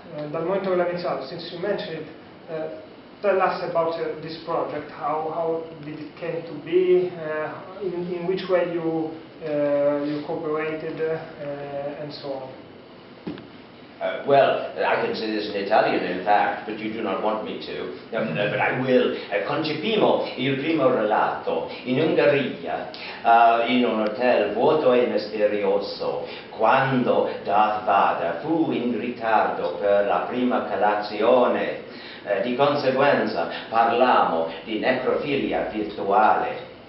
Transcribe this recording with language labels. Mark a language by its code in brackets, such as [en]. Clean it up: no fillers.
[it] Dal momento che l'ha iniziato, [en] since you mentioned it, tell us about this project. How did it came to be? In which way you cooperated, and so on. Well, I can say this in Italian, in fact, but you do not want me to, but I will. [it] Concepimmo il primo relato in Ungheria, in un hotel vuoto e misterioso, quando Darth Vader fu in ritardo per la prima colazione. Di conseguenza parlammo di necrofilia virtuale.